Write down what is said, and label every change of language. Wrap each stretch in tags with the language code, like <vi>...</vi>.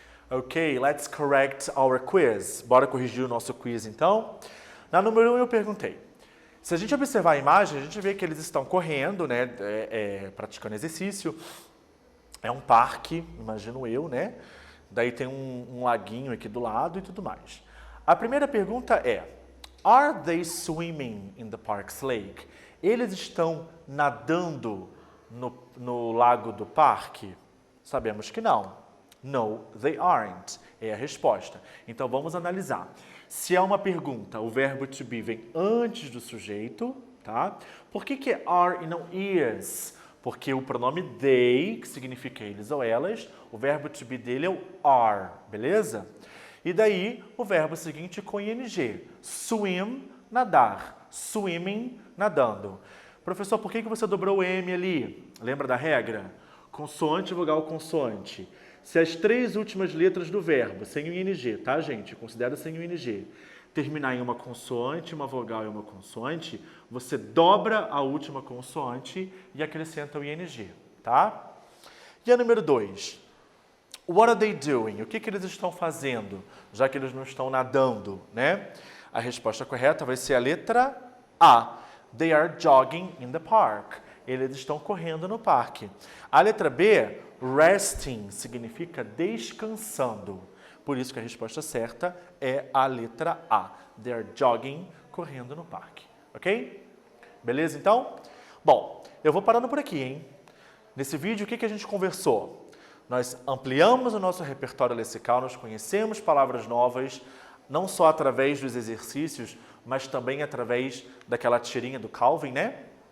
<en>Ok, let's correct our quiz.</en> <pt>Bora corrigir o nosso quiz, então. Na número 1 eu perguntei. Se a gente observar a imagem, a gente vê que eles estão correndo, né, praticando exercício. É um parque, imagino eu, né? Daí tem um laguinho aqui do lado e tudo mais. A primeira pergunta é,</pt> <en>are they swimming in the park's lake?</en> <pt>Eles estão nadando no lago do parque? Sabemos que não.</pt> <en>No, they aren't,</en> <pt>é a resposta. Então, vamos analisar. Se é uma pergunta, o verbo to be vem antes do sujeito, tá? Por que é are e não is? Porque o pronome they, que significa eles ou elas, o verbo to be dele é o are, beleza? E daí, o verbo seguinte com ing. Swim, nadar. Swimming, nadando. Professor, por que você dobrou o M ali? Lembra da regra? Consoante, vogal, consoante. Se as três últimas letras do verbo, sem o ing, tá, gente? Considera sem o ing, terminar em uma consoante, uma vogal e uma consoante, você dobra a última consoante e acrescenta o ing, tá? E a número 2.</pt> <en>What are they doing?</en> <pt>O que eles estão fazendo, já que eles não estão nadando, né? A resposta correta vai ser a letra A.</pt> <en>They are jogging in the park.</en> <pt>Eles estão correndo no parque. A letra B, resting, significa descansando. Por isso que a resposta certa é a letra A.</pt> <en>They are jogging,</en> <pt>correndo no parque. Ok? Beleza, então? Bom, eu vou parando por aqui, hein? Nesse vídeo, o que a gente conversou? Nós ampliamos o nosso repertório lexical, nós conhecemos palavras novas, não só através dos exercícios, mas também através daquela tirinha do Calvin, né?</pt>